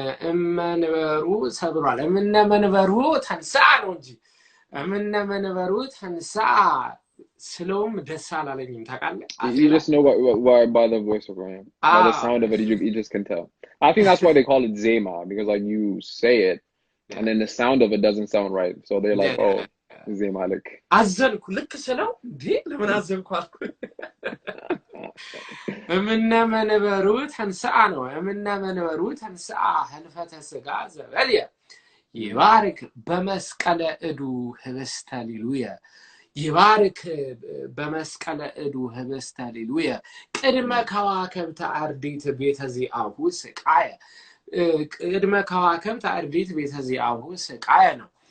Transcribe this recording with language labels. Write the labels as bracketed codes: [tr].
[am] እመነበሩ ሰብሯል እመነበሩ ተንሳ ነው እንጂ እመነበሩ ተንሳ ስለውም ደስ አላለኝም ታውቃለህ [en] You just know why by the voice of Ryan by the sound of it you just can tell I think that's why they call it zema because like you say it and then the sound of it doesn't sound right so they're like oh zema like [am] አዘንኩ ልክ ስለው እንዴ ለምን አዘንኩ አልኩ [gez] እምነመነበሩ ተንሳአ [am] ነው [gez] እምነመነበሩ ተንሳአ ህልፈተ ስጋ ዘበልየ ይባርክ በመስቀለ እዱ ህብስተ ሊሉየ ይባርክ በመስቀለ እዱ ህብስተ ሊሉየ ቅድመ ከዋክብት አርዲት ቤተ ዚአሁ ስቃየ ቅድመ ከዋክብት አርዲት ቤተ ዚአሁ ስቃየ ነው